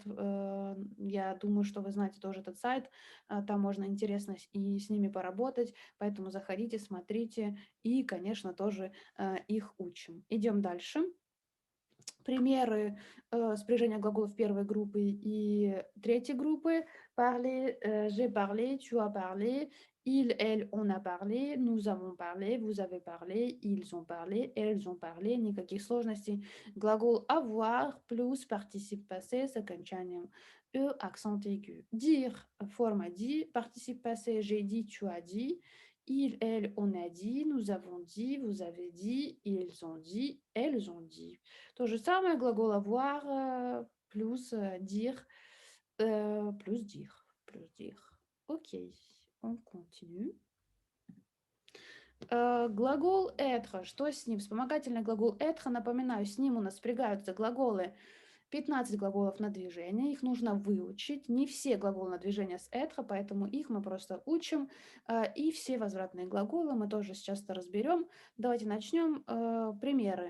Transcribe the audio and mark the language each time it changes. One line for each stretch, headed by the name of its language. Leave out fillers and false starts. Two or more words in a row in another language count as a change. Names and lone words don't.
Russian: Я думаю, что вы знаете тоже этот сайт. Там можно интересно и с ними поработать. Поэтому заходите, смотрите и, конечно, тоже их учим. Идем дальше. Примеры спряжения глаголов первой группы и третьей группы.
French: Parler, j'ai parlé, tu as parlé, il, elle, on a parlé, nous avons parlé, vous avez parlé, ils ont parlé, elles ont parlé.
Russian: Никаких сложностей. Глагол avoir плюс
French: participe passé
Russian: с окончанием «e»
French: accent aigu. Dire, форма dit, participe passé, j'ai dit, tu as dit. Il, elle, on a dit, nous avons dit, vous avez dit, ils ont dit, elles ont dit.
Russian: То же самое, глагол avoir плюс dire, плюс dire, плюс dire. Окей,
French: on continue.
Russian: Глагол être, что с ним? Вспомогательный глагол être, напоминаю, с ним у нас спрягаются глаголы 15 глаголов на движение, их нужно выучить. Не все глаголы на движение с être, поэтому их мы просто учим. И все возвратные глаголы мы тоже сейчас разберем. Давайте начнем. Примеры.